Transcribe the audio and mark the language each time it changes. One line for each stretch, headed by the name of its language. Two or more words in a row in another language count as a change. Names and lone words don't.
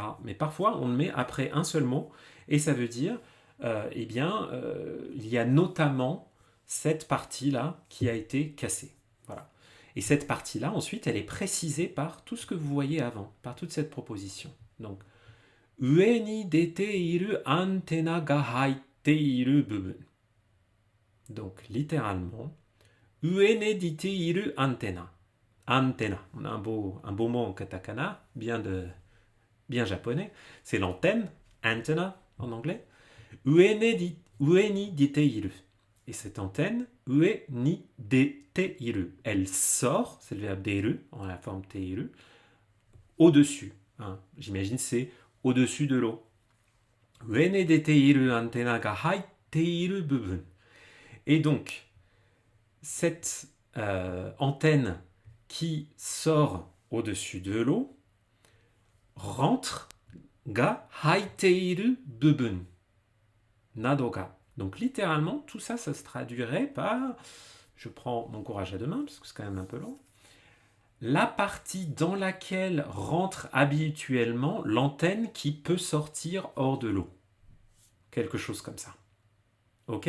French: Mais parfois, on le met après un seul mot, et ça veut dire, il y a notamment cette partie-là qui a été cassée. Voilà. Et cette partie-là, ensuite, elle est précisée par tout ce que vous voyez avant, par toute cette proposition. Donc,
Japanese: 上に出ているアンテナが入っている部分.
French: Donc, littéralement,
Japanese: 上に出ているアンテナ.
French: Antena, on a un beau mot en katakana, bien japonais. C'est l'antenne, antenna en anglais.
Japanese: 上に出ている. Et cette antenne, 上に出ている.
French: Elle sort, c'est le verbe deru, en la forme teiru, au-dessus. Hein. J'imagine c'est au-dessus de l'eau.
Japanese: 上に出ているアンテナが入っている部分.
French: Et donc, cette antenne qui sort au-dessus de l'eau rentre
Japanese: が入っている部分などが.
French: Donc littéralement, tout ça, ça se traduirait par, je prends mon courage à deux mains parce que c'est quand même un peu long, la partie dans laquelle rentre habituellement l'antenne qui peut sortir hors de l'eau. Quelque chose comme ça. Ok?